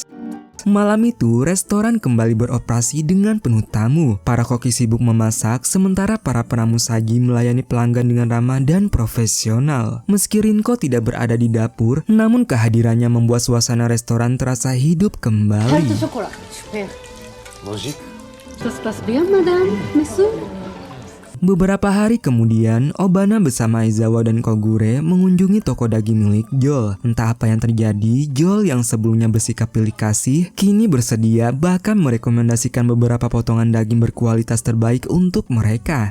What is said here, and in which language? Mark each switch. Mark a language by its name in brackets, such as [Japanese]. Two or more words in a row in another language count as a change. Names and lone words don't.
[Indonesian] Malam itu, restoran kembali beroperasi dengan penuh tamu. Para koki sibuk memasak, sementara para pramusaji melayani pelanggan dengan ramah dan profesional. Meski Rinko tidak berada di dapur, namun kehadirannya membuat suasana restoran terasa hidup kembali. [French] Ça se passe bien, madame, monsieur? [Indonesian] Beberapa hari kemudian, Obana bersama Aizawa dan Kogure mengunjungi toko daging milik Joel. Entah apa yang terjadi, Joel yang sebelumnya bersikap pilih kasih, kini bersedia bahkan merekomendasikan beberapa potongan daging berkualitas terbaik untuk mereka.